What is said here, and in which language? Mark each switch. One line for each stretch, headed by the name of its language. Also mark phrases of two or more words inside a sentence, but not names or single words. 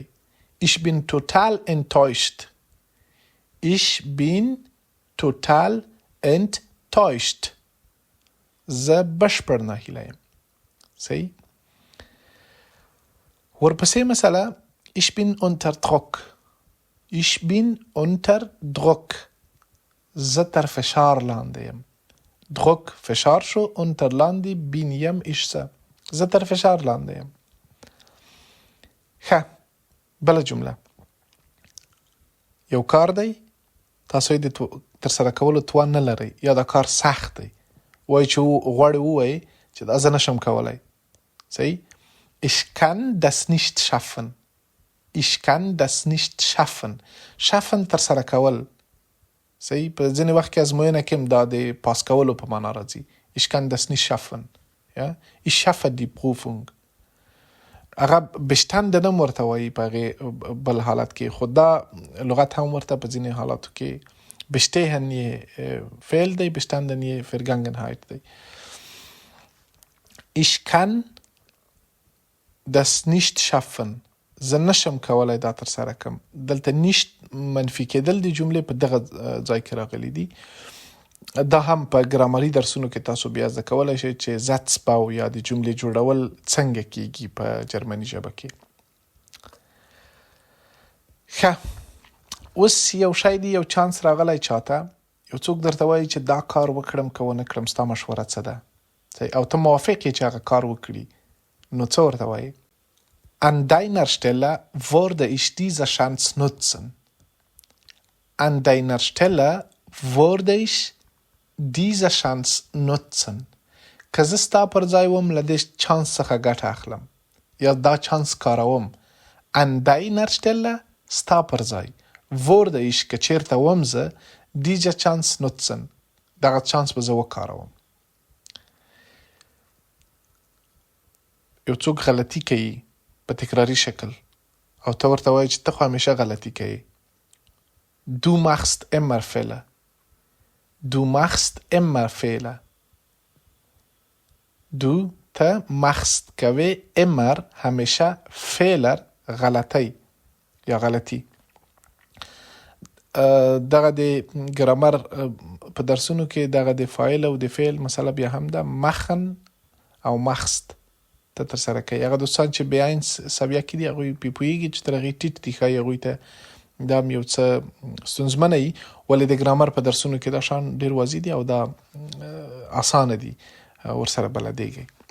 German: Ich bin total enttäuscht. Ich bin total enttäuscht.
Pashto: زه بشپړ ناهیلی یم. صحیح؟ ورپسې مثلا
German: Ich bin unter Druck. Ich bin unter Druck.
Pashto: زه تر فشار لاندې یم. Druck فشار شو، unter لاندې، bin یم ich زه تر فشار لاندې یم. ښه، بله جمله. یو کار دی، تاسو یې د ترسره کولو توان نه لرئ یا دا کار سخت دی، وایي چې غواړئ ووایئ چې دا زه نشم کولی. صحیح؟
German: Ich kann das nicht schaffen. Ich kann das nicht schaffen.
Pashto: schaffen ترسره کول. صحیح؟ په ځینې وخت کې ازموینه کې هم دا د پاس کولو په معنا راځي.
German: Ich kann das nicht schaffen. Ja? Ich schaffe die Prüfung.
Pashto: هغه bestanden هم ورته وایي په هغې بل حالت کې، خو دا لغت هم ورته په ځینې حالاتو کې bestehen یې فعل دی، bestanden یې vergangenheit دی. Ich kann das nicht schaffen. زه نشم کولی دا ترسره کم. دلته نیشت منفي کېدل د جملې په دغه ځای کې راغلي دي. دا هم په ګرامري درسونو کې تاسو بیا زده کولی شئ چې زتسباو یا د جملې جوړول څنګه کیږي په جرمني ژبه کې. ښه، اوس یو شی دی، یو چانس راغلی چاته، یو څوک درته وایي چې دا کار وکړم که ونه کړم ستا مشوره څه ده، او ته موافق یې چې هغه کار وکړي، نو څه ورته وایي؟
German: An deiner Stelle würde ich diese Chance nutzen. An deiner Stelle würde ich diese Chance nutzen.
Pashto: که زه ستا پر ځای وم له دې چانس څخه ګټه اخلم یا دا چانس کاروم.
German: An deiner Stelle
Pashto: ستا پر ځای،
German: würde ich
Pashto: که چیرته وم زه
German: diese Chance nutzen.
Pashto: دغه چانس به زه وکاروم. یو څوک غلطي کوي په تکراری شکل او ته ورته وایي چې ته خو همیشه غلطي کوي.
German: Du machst immer Fehler. Du machst immer Fehler.
Pashto: Du ته machst کوي immer همیشه Fehler غلطی یا غلطي. دغه د ګرامر په درسونو کې دغه د فاعل او د فعل مسله بیا هم ده، machen او machst ته ترسره کوي. هغه دوستان چې بیاین سویه کې دي هغوی پوهېږي چې تر هغې ټیټ دي، ښایي هغوی ته دا هم یو څه ستونزمنه وي، ولې د ګرامر په درسونو کې دا شان ډېر واضح دي او دا اسانه دي، ورسره بلدېږئ.